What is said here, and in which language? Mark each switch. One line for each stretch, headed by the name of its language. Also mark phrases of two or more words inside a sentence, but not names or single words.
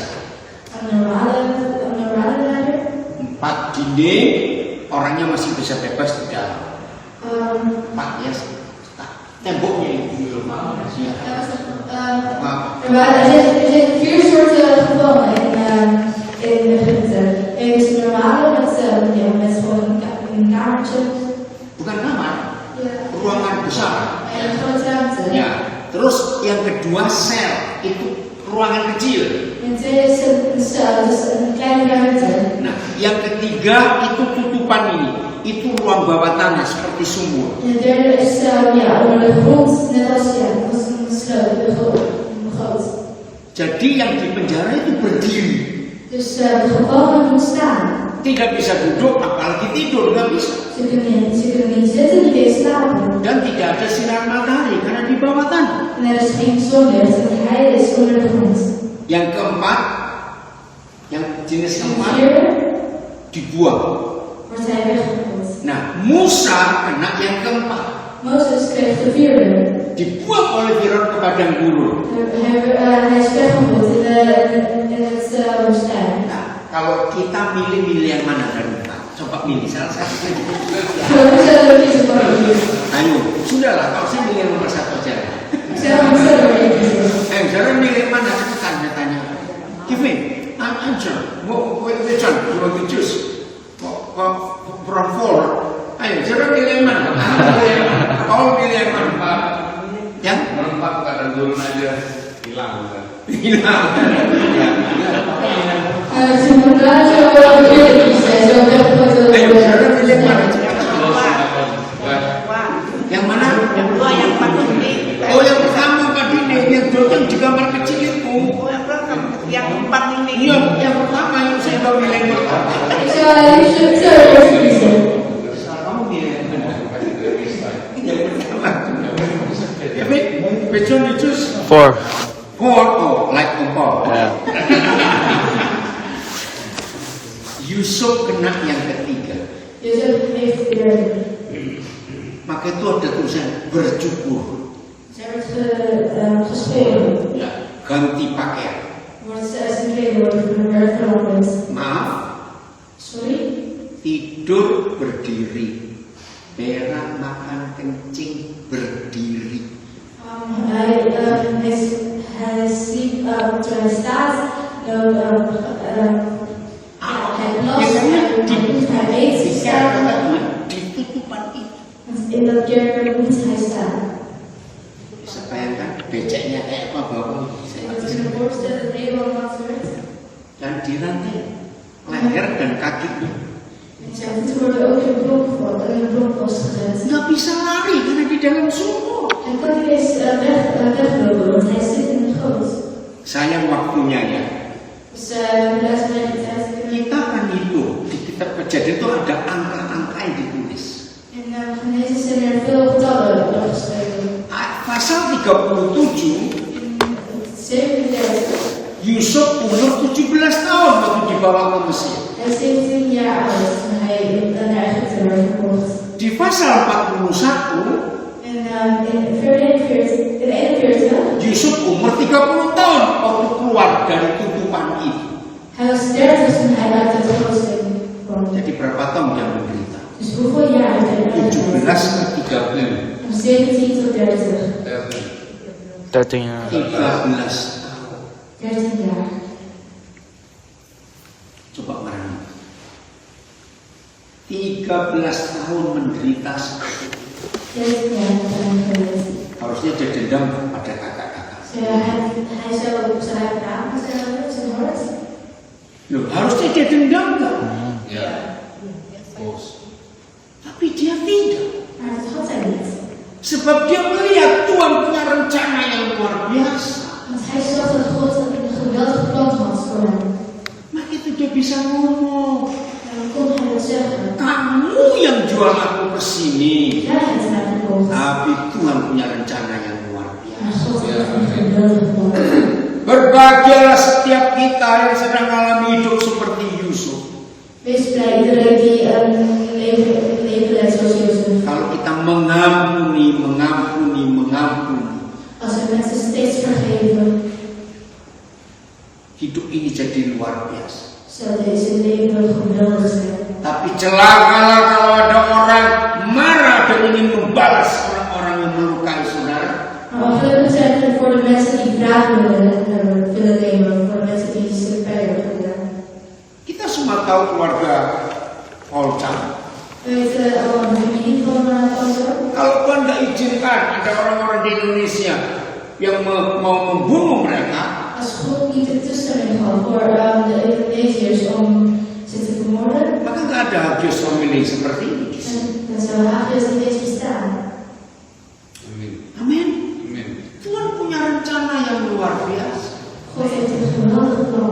Dutch: Een normale leider.
Indonesian: 4 dinding, orangnya masih bisa bebas di dalam. 4 ya, temboknya itu normal.
Dutch: Er zitten 4 soorten gevangenen in Egypte. Er is een normale met gewoon een kamertje.
Indonesian: Bukan kamar, ruangan besar.
Dutch: En een grote ruimte.
Indonesian: Ya, terus yang kedua sel, itu ruangan kecil.
Dutch: En tweede is een cel, dus een kleine ruimte.
Indonesian: Nah, yang ketiga itu tutupan ini, itu ruang bawah tanah seperti sumur.
Dutch: En de derde is onder de grond, net als een sloot, een goot.
Indonesian: Jadi yang di penjara itu berdiri.
Dutch: Dus de gevangenen moeten staan.
Indonesian: Tidak bisa duduk, apalagi tidur, nggak bisa.
Dutch: Ze kunnen niet zitten, niet eens slapen.
Indonesian: Dan tidak ada sinar matahari karena di bawah tanah.
Dutch: En er is geen zonlicht, want hij is onder de grond.
Indonesian: Yang keempat, yang jenis keempat dibuang.
Dutch: Wordt hij weggegooid.
Indonesian: Nah, Musa kena yang keempat.
Dutch: Mozes kreeg de vierde.
Indonesian: Dibuang oleh Firaun ke padang gurun.
Dutch: Hij is weggegooid in het woestijn.
Indonesian: Nah, kalau kita milih yang mana dari empat? Coba milih salah satu.
Dutch: We zullen kiezen voor u.
Indonesian: Ayo, sudahlah, kalau saya milih yang nomor 1 aja.
Dutch: Zullen we kiezen?
Indonesian: Jangan milih mana, cepetan tanya.
English: Give me an answer. Which one you want to choose? From 4.
Indonesian: Ayo, jangan milih yang mana. Kau milih yang mana? Yang Merempat kadang turun aja hilang kan. hilang. Sementara coba pilih, saya coba foto. Ayo, jangan milih yang mana. Yang mana? Yang dua yang paling ini. Oh, yang pertama tadi nih, yang di gambar kecil itu. Yang empat ini. Iya, yang pertama yang saya tahu milih yang pertama. Saya coba kiezen. Kamu milih yang mana? Yang pertama.
English: Which one you choose? 4. 4, oh, like 4. Yeah.
Indonesian: Yusuf kena yang ketiga.
Dutch: Jozef heeft de derde.
Indonesian: Maka itu ada tulisan berjubur.
Dutch: Zij wordt geschoren.
Indonesian: Ya, ganti pakaian.
Dutch: Zijn kleren worden veranderd.
Indonesian: Maaf,
English: Sorry?
Indonesian: tidur berdiri. Berak makan kencing berdiri.
Dutch: Hij sliep terwijl hij staat. Hij plast, hij eet, staat.
Indonesian: Di tutupan itu.
Dutch: In dat kerker moet hij staan.
Indonesian: Bisa bayangkan beceknya kayak apa bawah.
Dutch: Het is een voorstel dat Nederland wat wordt.
Indonesian: Dan dirantai leher dan kakinya.
Dutch: En zijn voeten worden ook in een blokpost gezet.
Indonesian: Nggak bisa lari karena di dalam sumur.
Dutch: Hij kan niet eens weglopen, want hij zit in de goot.
Indonesian: Sayang waktunya ya.
Dutch: Dus luister naar die tijd.
Indonesian: Kita akan hitung di kitab Kejadian itu ada angka-angka yang ditulis.
Dutch: In Genesis zijn er veel getallen opgeschreven.
Indonesian: Pasal 37,
Dutch: In 37.
Indonesian: Yusuf umur 17 tahun waktu dibawa ke Mesir.
Dutch: Hij is 17 jaar oud toen hij naar Egypte werd verkocht.
Indonesian: Di pasal 41,
Dutch: En in 41,
Indonesian: Yusuf umur 30 tahun keluar dari tutupan itu.
Dutch: Hij was 30 toen hij uit het klooster kwam.
Indonesian: Jadi berapa tahun dia menderita?
Dutch: Dus hoeveel jaar heeft hij
Indonesian: 17
Dutch: uitgehouden?
Indonesian: ke 30.
Dutch: Van 17 tot 30.
Indonesian: 13
Dutch: 13 jaar.
Indonesian: Coba merenung. 13 tahun menderita seperti itu.
Dutch: 13 jaar geweest.
Indonesian: Harusnya dia dendam pada kakak-kakak.
Dutch: Hij zou op zijn raam zijn hart.
Indonesian: Loh, harusnya dia dendam kan? Ya. Bos. Tapi dia tidak.
Dutch: Maar dat had hij niet.
Indonesian: Sebab dia melihat Tuhan punya rencana yang luar biasa.
Dutch: Want hij zag dat God een geweldig plan had voor hem.
Indonesian: Maka itu dia bisa ngomong.
Dutch: En dan kon hij dat zeggen.
Indonesian: Kamu yang jual aku ke sini.
Dutch: Jij hebt mij gekocht.
Indonesian: Tapi Tuhan punya rencana yang luar
Dutch: Maar
Indonesian: biasa.
Dutch: God had een geweldig plan.
Indonesian: Berbahagialah setiap kita yang sedang mengalami hidup seperti Yusuf.
Dutch: Wees blij iedereen die een leven leidt zoals Jozef.
Indonesian: Kalau kita mengampuni.
Dutch: Als we mensen steeds vergeven,
Indonesian: Hidup ini jadi luar biasa.
Dutch: zal deze leven geweldig zijn.
Indonesian: Tapi celakalah kalau ada orang marah dan ingin membalas orang-orang yang melukai saudara.
Dutch: Maar ongelukkig zijn er voor de mensen die wraak willen nemen, voor de mensen die zich pijn hebben gedaan.
Indonesian: Kita semua tahu keluarga Olcam.
Dutch: We weten allemaal de familie van Panzo.
Indonesian: Kalau Tuhan tidak izinkan ada orang-orang di Indonesia yang mau membunuh mereka,
Dutch: Als God niet de toestemming gaf voor de Indonesiërs om ze te vermoorden,
Indonesian: maka nggak ada Hagios Family seperti ini.
Dutch: dan zou Hagios niet eens bestaan.
Indonesian: Amin. Amin. Amin. Tuhan punya rencana yang luar biasa.
Dutch: God heeft een geweldig plan.